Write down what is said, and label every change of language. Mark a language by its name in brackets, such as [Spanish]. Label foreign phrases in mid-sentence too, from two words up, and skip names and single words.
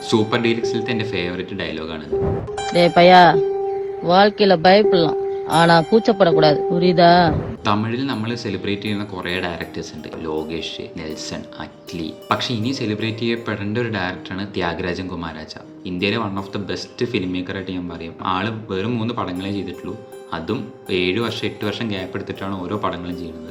[Malayalam] സൂപ്പർ ഡീലക്സിലത്തെ എൻ്റെ ഫേവറേറ്റ് ഡയലോഗാണിത്. [Tamil] பையா வாழ்க்கையில பயப்படலாம் ஆனா கூச்சப்படக்கூடாது புரியுதா? [Malayalam] തമിഴിൽ നമ്മൾ സെലിബ്രേറ്റ് ചെയ്യുന്ന കുറേ ഡയറക്ടേഴ്സ് ഉണ്ട്, ലോകേഷ്, നെൽസൺ, അറ്റ്ലി. പക്ഷേ ഇനി സെലിബ്രേറ്റ് ചെയ്യപ്പെടേണ്ട ഒരു ഡയറക്ടറാണ് ത്യാഗരാജൻ കുമാരാജ. ഇന്ത്യയിലെ [English] one of the best film [Malayalam] മേക്കറായിട്ട് ഞാൻ പറയും. ആള് വെറും 3 പടങ്ങളെ ചെയ്തിട്ടുള്ളൂ. അതും 7 വർഷം 8 വർഷം ഗ്യാപ്പ് എടുത്തിട്ടാണ് ഓരോ പടങ്ങളും ചെയ്യുന്നത്.